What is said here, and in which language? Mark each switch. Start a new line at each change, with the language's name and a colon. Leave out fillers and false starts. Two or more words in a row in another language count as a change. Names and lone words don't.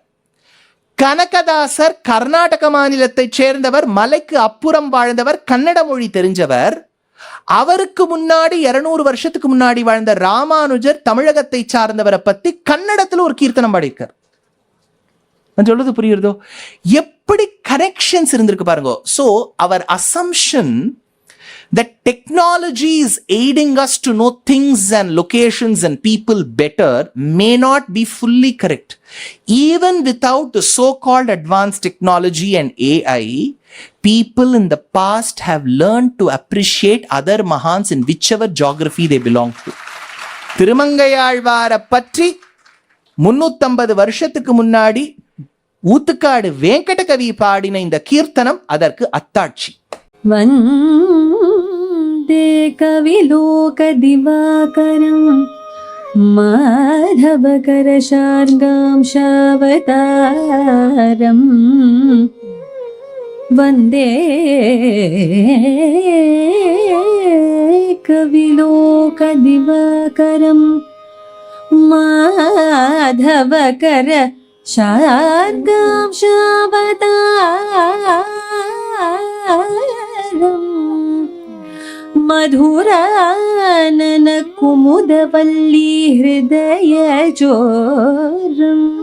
Tamil: கனகதாசர் கர்நாடக மாநிலத்தை சேர்ந்தவர், மலைக்கு அப்புறம் வாழ்ந்தவர், கன்னட மொழி தெரிஞ்சவர். அவருக்கு முன்னாடி 200 வருஷத்துக்கு முன்னாடி வாழ்ந்த ராமானுஜர் தமிழகத்தை சார்ந்தவரை பத்தி கன்னடத்துல ஒரு கீர்த்தனம் பாடியிருக்கார். சொல்றது புரியுறதோ? எப்படி கனெக்ஷன்ஸ் இருந்திருக்கு பாருங்க.
English: சோ அவர் அசம்ஷன் that technology is aiding us to know things and locations and people better may not be fully correct. Even without the so-called advanced technology and AI, people in the past have learned to appreciate other mahans in whichever geography they belong to.
Tamil: திருமங்கையாழ்வாரை பற்றி 350 வருஷத்துக்கு முன்னாடி ஊத்துக்காடு வெங்கடகவி பாடின இந்த கீர்த்தனம் அதற்கு அத்தாட்சி.
Sanskrit: वन्दे कविलोकदिवाकरं माधवकरशार्गांशावतारम् वन्दे कविलोकदिवाकरं माधवकर शार्गांशावतारम् मधुरानन कुमुदवल्ली हृदय चोरम्